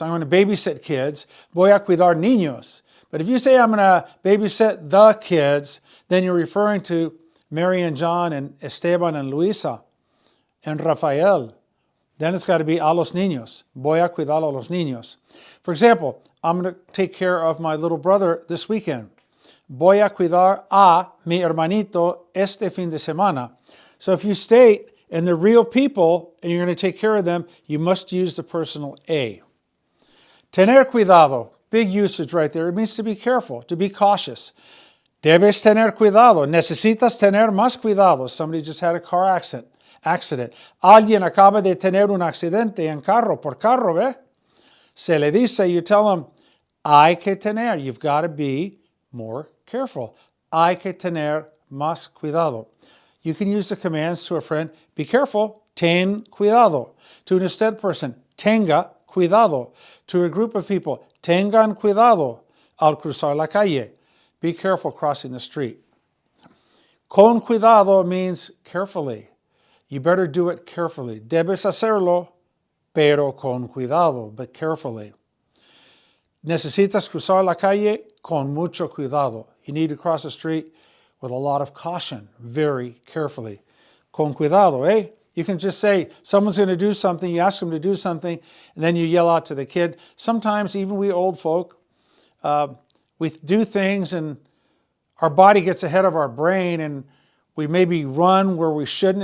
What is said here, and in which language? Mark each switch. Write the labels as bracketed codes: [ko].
[en] I'm going to babysit kids. [es] Voy a cuidar niños. [en] But if you say I'm going to babysit the kids, then you're referring to Mary and John and Esteban and Luisa and Rafael. Then it's got to be a los niños. [es] Voy a cuidar a los niños. [en] For example, I'm going to take care of my little brother this weekend. [es] Voy a cuidar a mi hermanito este fin de semana. [en] So if you state, and they're real people, and you're going to take care of them, you must use the personal a. Tener cuidado. Big usage right there. It means to be careful, to be cautious. [es] Debes tener cuidado. Necesitas tener más cuidado. [en] Somebody just had a car accident. [es] Alguien acaba de tener un accidente en carro, por carro, ¿ve? Se le dice, [en] you tell them, [es] hay que tener. [en] You've got to be more careful. [es] Hay que tener más cuidado. [en] You can use the commands to a friend, be careful, ten cuidado. To an instead person, tenga cuidado. To a group of people, [es] tengan cuidado al cruzar la calle. [en] Be careful crossing the street. Con cuidado means carefully. You better do it carefully. [es] Debes hacerlo, pero con cuidado, [en] but carefully. [es] Necesitas cruzar la calle con mucho cuidado. [en] You need to cross the street with a lot of caution, very carefully. Con cuidado, eh? You can just say, someone's going to do something, you ask them to do something, and then you yell out to the kid. Sometimes, even we old folk, we do things and our body gets ahead of our brain and we maybe run where we shouldn't.